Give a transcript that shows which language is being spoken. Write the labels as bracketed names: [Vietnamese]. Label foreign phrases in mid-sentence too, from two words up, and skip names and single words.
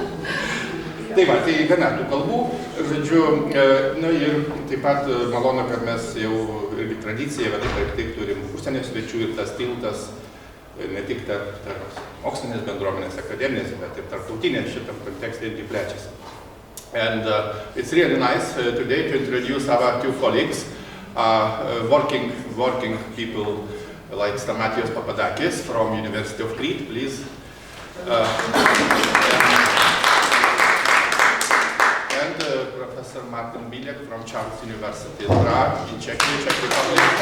[Lithuanian] Tai va, tai gana tų kalbų, žodžiu, na ir taip pat malonu, kad mes jau irgi tradiciją, bet taip turim užsienio svečių ir tas tiltas ne tik tarp mokslinės bendruomenės, akademinės, bet ir tarptautinės šitam kontekste irgi plečiasi. [English] And it's really nice today to introduce our 2 colleagues, working people like Stamatios Papadakis from University of Crete, please. And Professor Martin Bilek from Charles University in Prague, in Czech Republic.